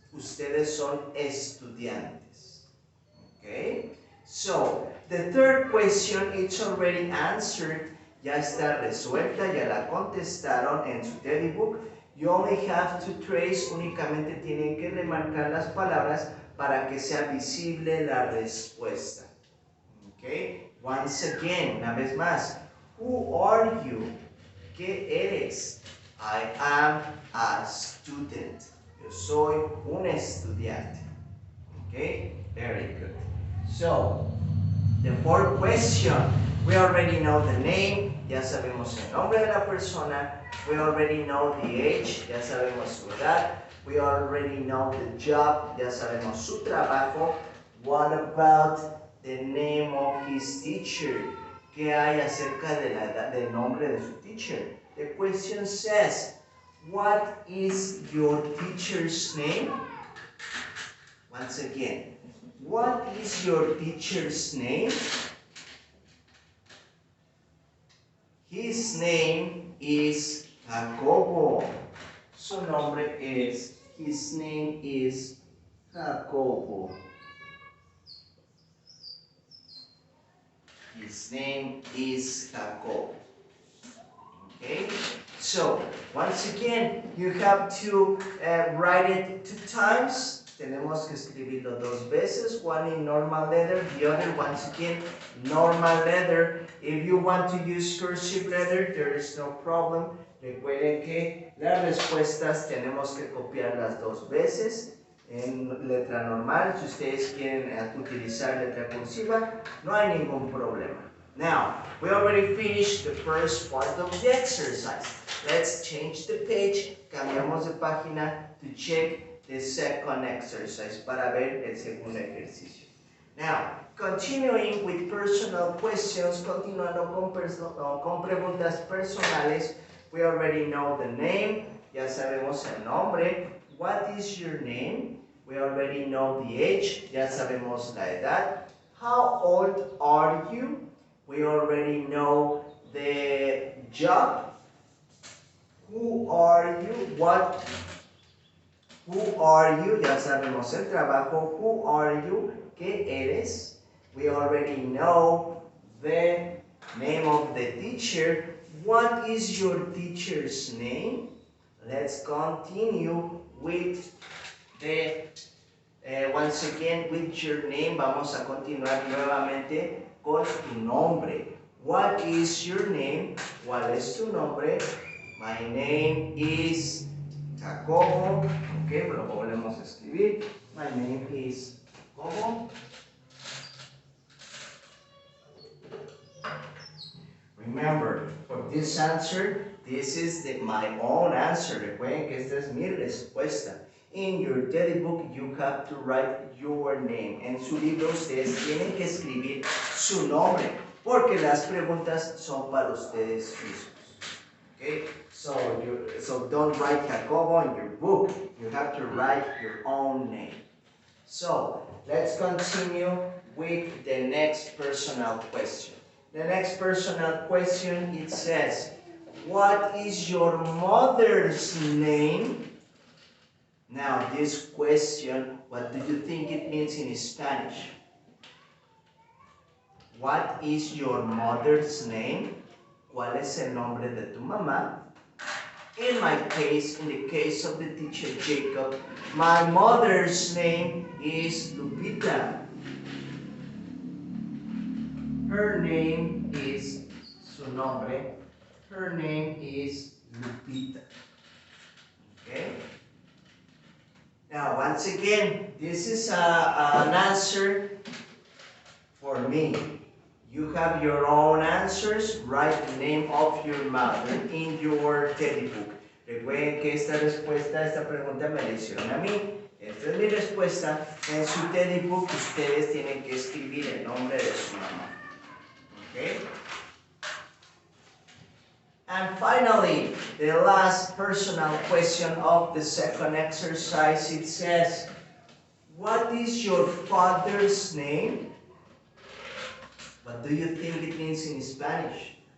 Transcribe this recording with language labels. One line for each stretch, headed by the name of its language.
Spanish: Ustedes son estudiantes.
English: Okay? So, the third question, it's already answered.
Spanish: Ya está resuelta, ya la contestaron en su teddy book.
English: You only have to trace,
Spanish: únicamente tienen que remarcar las palabras para que sea visible la respuesta.
English: Okay? Once again,
Spanish: una vez más.
English: Who are you?
Spanish: ¿Qué eres?
English: I am a student.
Spanish: Yo soy un estudiante.
English: Okay? Very good. So, the fourth question. We already know the name.
Spanish: Ya sabemos el nombre de la persona.
English: We already know the age.
Spanish: Ya sabemos su edad.
English: We already know the job.
Spanish: Ya sabemos su trabajo.
English: What about the name of his teacher?
Spanish: ¿Qué hay acerca del nombre de su teacher?
English: The question says, what is your teacher's name? Once again, what is your teacher's name? His name is Jacobo.
Spanish: Su nombre es,
English: his name is Jacobo. His name is Jacobo. Okay? So, once again, you have to write it 2 times.
Spanish: Tenemos que escribirlo 2 veces.
English: One in normal letter, the other, once again, normal letter. If you want to use cursive letter, there is no problem.
Spanish: Recuerden que las respuestas tenemos que copiarlas 2 veces. En letra normal, si ustedes quieren utilizar letra cursiva, no hay ningún problema.
English: Now, we already finished the first part of the exercise. Let's change the page,
Spanish: cambiamos de página
English: to check the second exercise,
Spanish: para ver el segundo ejercicio.
English: Now, continuing with personal questions,
Spanish: continuando con preguntas personales,
English: we already know the name,
Spanish: ya sabemos el nombre.
English: What is your name? We already know the age,
Spanish: ya sabemos la edad.
English: How old are you? We already know the job. Who are you? What? Who are you?
Spanish: Ya sabemos el trabajo.
English: Who are you?
Spanish: ¿Qué eres?
English: We already know the name of the teacher. What is your teacher's name? Let's continue with the, once again, with your name.
Spanish: Vamos a continuar nuevamente con tu nombre.
English: What is your name?
Spanish: ¿Cuál es tu nombre?
English: My name is Jacobo.
Spanish: Ok, lo volvemos a escribir.
English: My name is Jacobo. Remember, for this answer, this is my own answer.
Spanish: Recuerden que esta es mi respuesta.
English: In your teddy book, you have to write your name.
Spanish: En su libro, ustedes tienen que escribir su nombre, porque las preguntas son para ustedes mismos.
English: Okay? So don't write Jacobo in your book. You have to write your own name. So, let's continue with the next personal question. The next personal question, it says, what is your mother's name? Now, this question what do you think it means in Spanish? What is your mother's name?
Spanish: ¿Cuál es el nombre de tu mamá?
English: In my case, in the case of the teacher Jacob, my mother's name is Lupita. Her name is,
Spanish: su nombre,
English: her name is Lupita. Okay? Now, once again, this is an answer for me. You have your own answers. Write the name of your mother in your teddy book.
Spanish: Recuerden que esta pregunta me la hicieron a mí. Esta es mi respuesta. En su teddy book ustedes tienen que escribir el nombre de su mamá.
English: Okay? And finally, the last personal question of the second exercise, it says, what is your father's name? What do you think it means in Spanish?